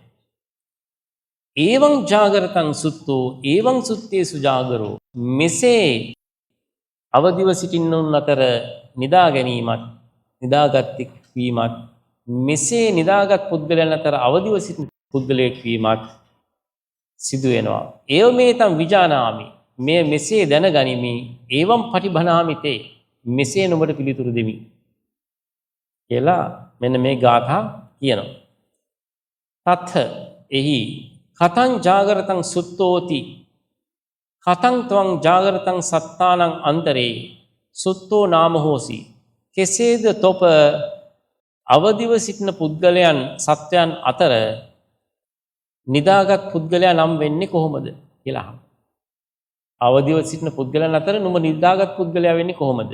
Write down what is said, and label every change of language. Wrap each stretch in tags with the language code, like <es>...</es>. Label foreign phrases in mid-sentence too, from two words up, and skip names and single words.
<pi>ඒවං ජාගරතං සුත්තෝ ඒවං සුත්තේසු ජාගරෝ</pi> <si>මෙසේ අවදිව සිටින්නුන් අතර නිදා ගැනීමත් නිදාගත් වීමත් මෙසේ නිදාගත් පුද්ගලයන් අතර අවදිව සිටින පුද්ගලයෙක් වීමත් සිදු වෙනවා.</si> <pi>ඒව මේතම් විජානාමි</pi> <si>මේ මෙසේ දැනගනිමි</si> <pi>ඒවම් පටිභණාමි තේ</pi> <si>මෙසේ නුඹට පිළිතුරු දෙමි කියලා මෙන්න මේ ගාථා කියනවා. තත්ථ එහි</si> <pi>කතං ජාගරතං සුත්තෝති කතං ත්වං ජාගරතං සත්තානං අන්තරේ සුත්තෝ නාම හෝසි</pi> <si>කෙසේද තොප අවදිව සිටින පුද්ගලයන් සත්වයන් අතර නිදාගත් පුද්ගලයා නම් වෙන්නේ කොහොමද කියලා අහනවා. අවදිව සිටින පුද්ගලයන් අතර නුඹ නිදාගත් පුද්ගලයා වෙන්නේ කොහොමද?</si>